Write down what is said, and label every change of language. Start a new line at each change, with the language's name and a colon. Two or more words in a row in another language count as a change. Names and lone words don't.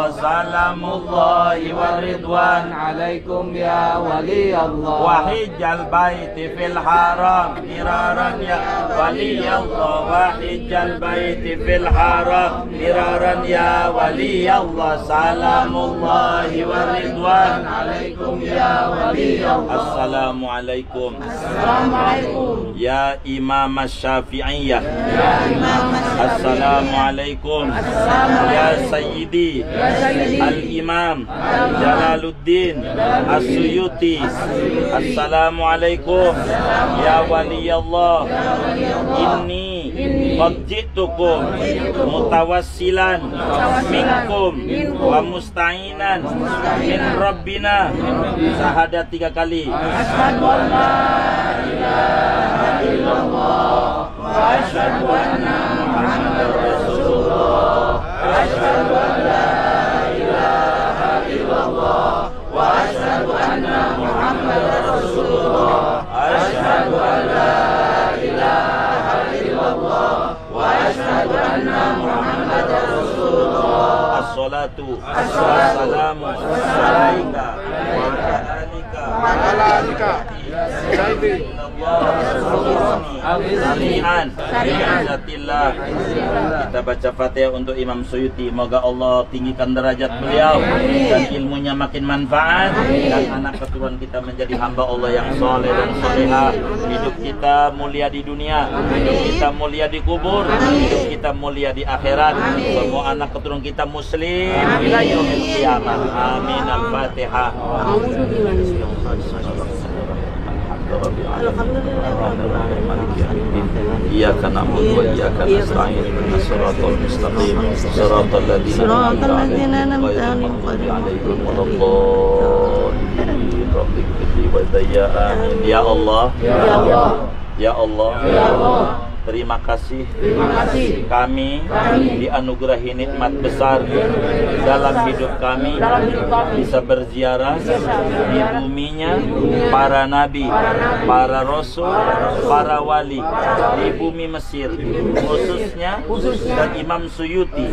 Arabic: سلام الله والرضوان عليكم يا ولي الله. وحج البيت في الحرم مرارا يا ولي الله. وحج البيت في الحرم مرارا يا ولي الله. سلام الله والرضوان عليكم يا ولي الله. السلام عليكم. السلام عليكم. يا إمام الشافعية. يا إمام السلام عليكم. يا سيدي الإمام جلال الدين السيوطي. السلام عليكم. يا ولي الله، إني قد جئتكم متوسلا منكم ومستعينا من ربنا.
Indonesian: Syahadat 3 kali.
Arabic: أشهد أن لا إله إلا الله وأشهد أن محمدا رسول الله. أشهد أن لا إله إلا الله وأشهد أن محمدا رسول الله. أشهد أن لا إله إلا الله وأشهد أن محمدا رسول الله. الصلاة والسلام عليك وعلى آلك وعلى آلك سريعا.
Indonesian: Kita baca Fatihah untuk Imam Suyuti. Moga Allah tinggikan derajat beliau dan ilmunya makin manfaat, dan anak keturunan kita menjadi hamba Allah yang soleh dan solehah. Hidup kita mulia di dunia, hidup kita mulia di kubur, hidup kita mulia di akhirat. Semua anak keturunan kita muslim
Arabic: إلى يوم القيامة.
Indonesian: Amin. Al-Fatihah.
Arabic: إياك نعبد وإياك نستعين. اهدنا الصراط المستقيم. صراط الذين أنعمت عليهم ولا الضالين. ربك فطري وديا. آمين. يا الله، يا الله، يا الله، يا الله.
Indonesian: Terima kasih kami dianugerahi nikmat besar dalam hidup kami bisa berziarah di buminya para nabi, para rasul, para wali di bumi Mesir, khususnya dan Imam Suyuti.